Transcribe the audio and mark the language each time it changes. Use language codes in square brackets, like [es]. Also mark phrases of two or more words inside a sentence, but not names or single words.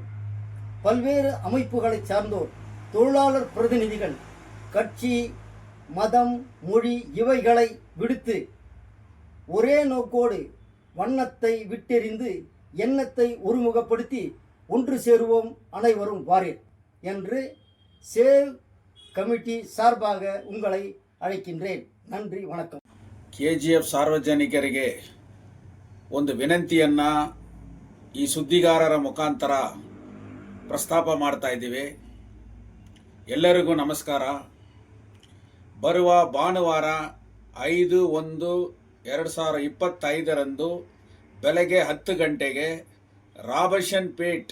[ta] பல்வேறு அமைப்புகளை சார்ந்தோர், தொழிலாளர் பிரதிநிதிகள், கட்சி, மதம், மொழி இவைகளை விடுத்து ஒரே நோக்கோடு வண்ணத்தை விட்டெறிந்து எண்ணத்தை ஒருமுகப்படுத்தி ஒன்று சேருவோம் அனைவரும் வாரீர் என்று சேவ் ಕಮಿಟಿ சார்பாக உங்களை ಅழைக்கின்றேன். நன்றி, வணக்கம். [kn] ಕೆಜಿಎಫ್ ಸಾರ್ವಜನಿಕರಿಗೆ ಒಂದು ವಿನಂತಿಯನ್ನು ಈ ಸುದ್ದಿಗಾರರ ಮುಖಾಂತರ ಪ್ರಸ್ತಾಪ ಮಾಡ್ತಾ ಇದ್ದೀವಿ. ಎಲ್ಲರಿಗೂ ನಮಸ್ಕಾರ. ಬರುವ ಭಾನುವಾರ 5/1/2025 ಬೆಳಗ್ಗೆ 10 ಗಂಟೆಗೆ ರಾಬರ್ಟ್ಸನ್ಪೇಟ್